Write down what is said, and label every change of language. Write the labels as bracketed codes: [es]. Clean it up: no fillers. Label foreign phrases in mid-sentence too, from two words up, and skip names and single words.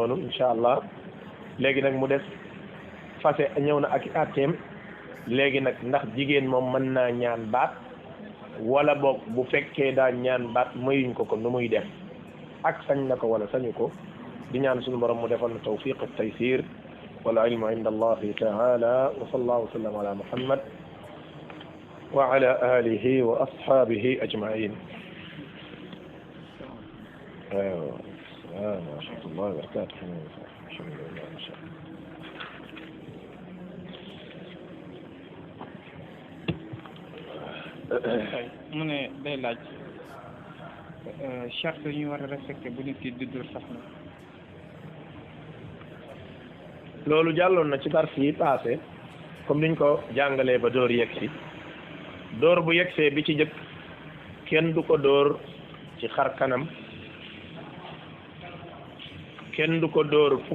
[wo] noonu [ar] إن شاء الله [wo] léegi nag mu des fase ñëw na ak i atteem léegi nag ndax jigéen moom mën naa ñaan baat wala boog bu fekkee daa ñaan baat mayuñ ko nu muy def ak sañ na ko wala sañu ko di ñaan suñu borom mu defal na tawfiq ak taysir [ar] والعلم عند الله تعالى وصلى الله وسلم على محمد وعلى آله وأصحابه أجمعين ورحمة الله وبركاته [wo] mu ne day laaj charte yi ñu war a respecté bu nit ki di dóor soxna. loolu jàlloon na ci dars yi [fr] passé comme [wo] niñ ko jàngalee ba dóor yegsi dóor bu yegsee bi ci jëkk kenn du ko dóor ci xar kanam kenn du ko dóor fu